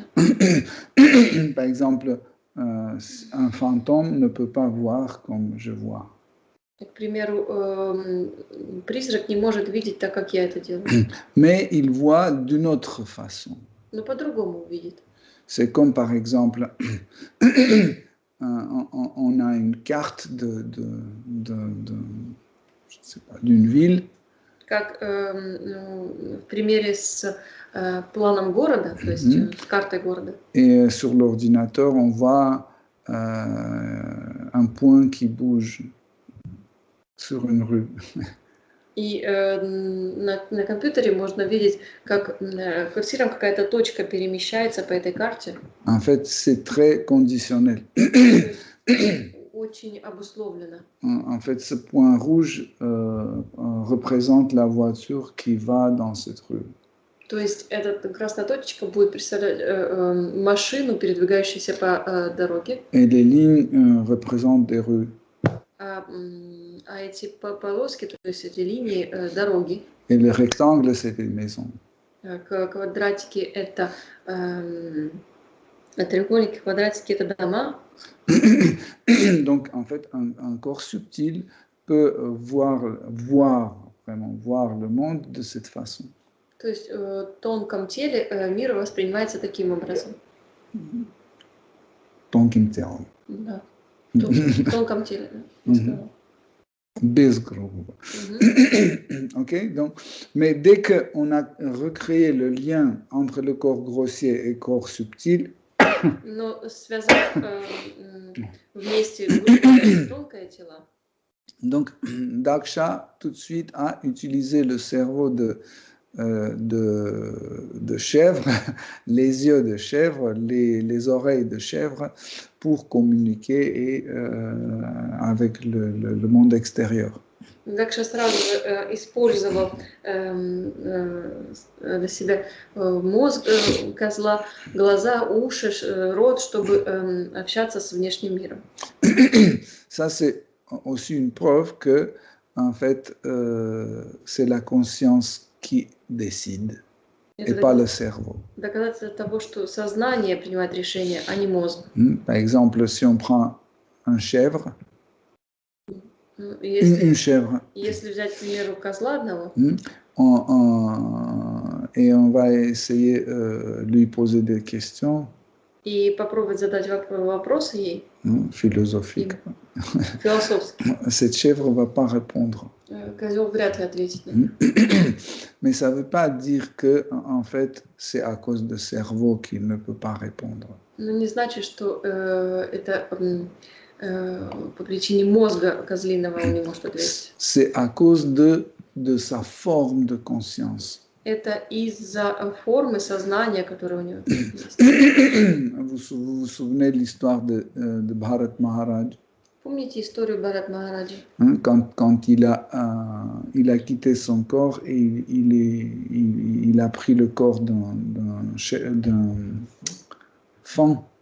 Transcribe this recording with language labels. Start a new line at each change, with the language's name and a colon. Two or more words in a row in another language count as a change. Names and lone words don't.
French: Par exemple, un fantôme ne peut pas voir comme je vois.
Russian: К примеру, призрак не может видеть так, как я это делаю.
French: Mais il voit d'une autre façon.
Russian: Но по-другому увидит.
French: C'est comme par exemple, on a une carte d'une ville.
Russian: Как в примере с планом города, то есть с картой города.
French: Et sur l'ordinateur, on voit un point qui bouge sur une rue.
Russian: И на компьютере можно видеть, как курсором какая-то точка перемещается по этой карте.
French: En fait, c'est très conditionnel.
Russian: Очень обусловлено.
French: En fait, ce point rouge représente la voiture qui va dans cette rue.
Russian: То есть эта красная точечка будет представлять машину, передвигающуюся по дороге.
French: Et les lignes représentent des rues.
Russian: А эти полоски, то есть эти линии дороги.
French: Et le rectangle, c'est des maisons.
Russian: Квадратики это треугольники, квадратики это дома.
French: Donc, en fait, un corps subtil peut vraiment voir le monde de cette façon.
Russian: То есть в тонком теле мир воспринимается таким образом. Тонким телом. Да. В тонком теле. Без грубо.
French: Ok, donc, mais dès qu'on a recréé le lien entre le corps grossier et le corps subtil,
Russian: Но связав вместе грубое и тонкое тело.
French: Donc, Daksha tout de suite a utilisé le cerveau de chèvre, les yeux de chèvre, les oreilles de chèvre pour communiquer avec le monde extérieur.
Russian: Дакша сразу же использовал для себя мозг козла, глаза, уши, рот, чтобы общаться с внешним миром.
French: Ça, c'est aussi une preuve que, en fait, c'est la conscience qui décide et pas le cerveau.
Russian: Доказательство того, что сознание принимает решение, а не мозг.
French: Par exemple, si on prend un chèvre, une chèvre,
Russian: Если взять, к примеру, козла одного,
French: et on va essayer lui poser des questions
Russian: и попробовать задать вопросы ей,
French: philosophiques.
Russian: философские,
French: Cette chèvre ne va pas répondre.
Russian: козел вряд ли ответит на это.
French: Mais ça ne veut pas dire que, en fait, c'est à cause du cerveau qu'il ne peut pas répondre.
Russian: Но не значит, что это по причине мозга козлиного он не может ответить.
French: C'est à cause de sa forme de conscience.
Russian: Это из-за формы сознания, которое у него есть.
French: Vous vous souvenez de l'histoire de Bharat Maharaj?
Russian: Помните историю Бхарат Махараджи?
French: Quand il a quitté son corps et il a pris le corps d'un fan.